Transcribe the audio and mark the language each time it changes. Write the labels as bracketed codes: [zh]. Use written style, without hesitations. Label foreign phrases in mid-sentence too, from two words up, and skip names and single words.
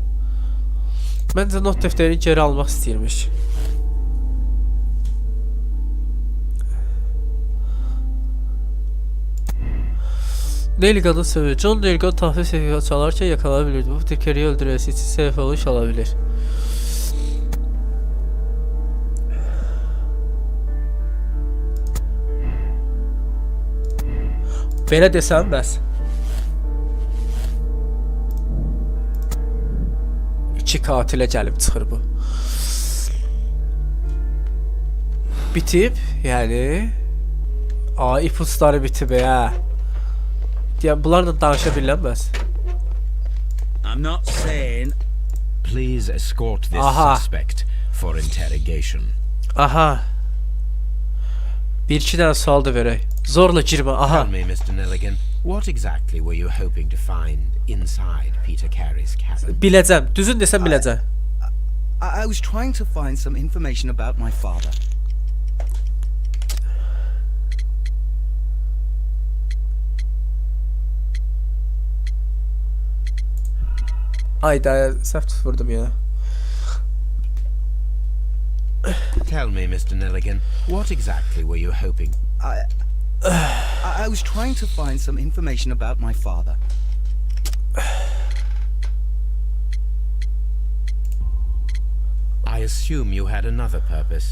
[tr] Bence not defterini geri almak istəyirmiş. Nelligan'ın sebebi. John Nelligan tahvil sertifikatı çalarken yakalanabilirdi. Bu Peter Carey'i öldürmesi için sebep olmuş olabilir. [az] Belə desəm bəs. 2 katilə gəlib çıxır bu. Bitib, yəni ipuçları bitib ya. Ya bunlarla danışa bilənməz. [en] I'm not saying. Please escort this suspect for interrogation. Aha. [az] Bir-iki dənə sual da verək. Zorla girmə. Aha. [en] Tell me, Mr. Nelligan, what exactly were you hoping to find inside Peter Carey's cabin? [az] Biləcəm. Düzün desəm biləcəm. [en] I was trying to find some information about my father. [az] Ayda səhv vurdum ya. [en] Tell me, Mr. Nelligan, what exactly were you hoping? I was trying to find some information about my father. I assume you had another purpose.